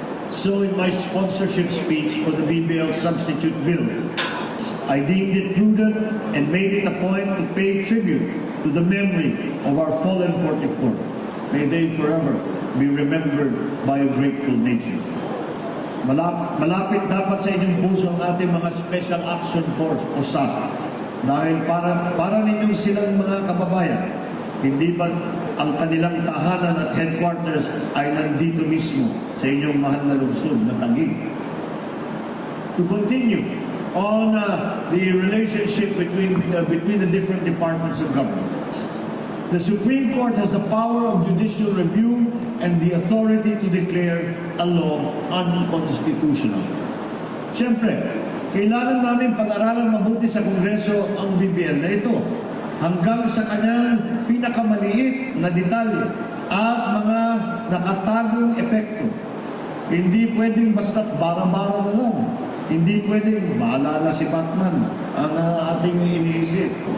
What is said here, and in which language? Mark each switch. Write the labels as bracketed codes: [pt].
[en] So in my sponsorship speech for the BBL substitute bill, I deemed it prudent and made it a point to pay tribute to the memory of our fallen 44. May they forever be remembered by a grateful nation. [tl] Malapit dapat sa inyong puso ang ating mga Special Action Force o SAF dahil para ninyong silang mga kababayan, hindi ba ang kanilang tahanan at headquarters ay nandito mismo sa inyong mahal na lungsod na Taguig. [en] To continue on the relationship between the different departments of government, the Supreme Court has the power of judicial review and the authority to declare a law unconstitutional. [tl] Siyempre, kailangan namin pag-aralan mabuti sa Kongreso ang BBL na ito hanggang sa kanyang pinakamaliit na detalye at mga nakatagong epekto. Hindi pwedeng basta't bara-bara na lang. Hindi pwedeng bahala na si Batman ang ating iniisip.